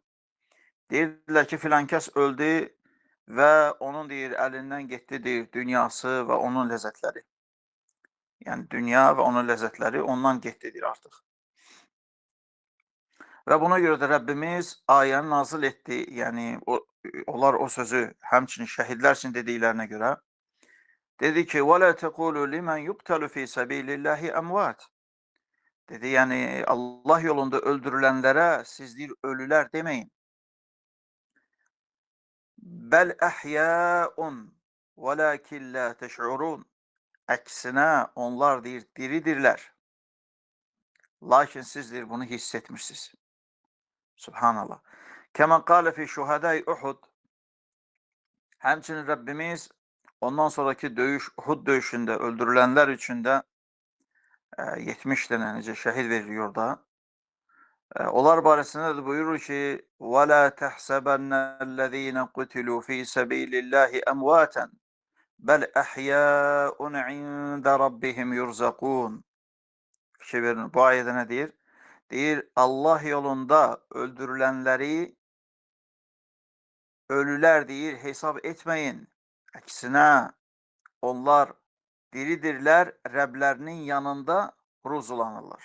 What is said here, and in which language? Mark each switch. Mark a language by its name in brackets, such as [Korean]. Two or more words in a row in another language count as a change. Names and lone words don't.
[Azerbaijani] Deyirlər ki, filan kəs öldü və onun deyir, əlindən getdi deyir, dünyası və onun ləzzətləri. Yəni, dünya və onun ləzzətləri ondan getdi deyir artıq. Və buna görə də Rəbbimiz ayəni nazil etdi, yəni onlar o sözü həmçinin şəhidlər üçün dediklərinə görə dedi ki, [Arabic] وَلَا تَقُولُوا لِمَنْ يُقْتَلُ فِي سَبِيلِ اللّٰهِ أَمْوَاتٍ. [Azerbaijani] Dedi, yəni Allah yolunda öldürülənlərə siz deyir, ölülər deməyin. [Arabic] بل أحياء ولكن لا تشعرون. [Azerbaijani] Əksinə onlar deyir, diridirlər. Lakin siz deyir, bunu hiss etmirsiniz. Subhanallah. [Arabic] كما قال في شهداء أحد. [Azerbaijani] Həmçinin Rəbbimiz ondan sonraki döyüş, Uhud döyüşündə öldürülənlər üçün də 70 dənə necə şəhid verilir orada. Onlar barəsində də buyurur ki, [Arabic] وَلَا تَحْسَبَنَّ الَّذ۪ينَ قُتِلُوا ف۪ي سَب۪يلِ اللّٰهِ أَمْوَاتًا بَلْ أَحْيَاءٌ عِنْدَ رَبِّهِمْ يُرْزَقُونَ. [Azerbaijani] Fikir verin, bu ayədə nə deyir? Deyir, Allah yolunda öldürülənləri ölülər deyir, hesab etməyin. Əksinə, onlar diridirlər, Rəblərinin yanında ruzulanırlar.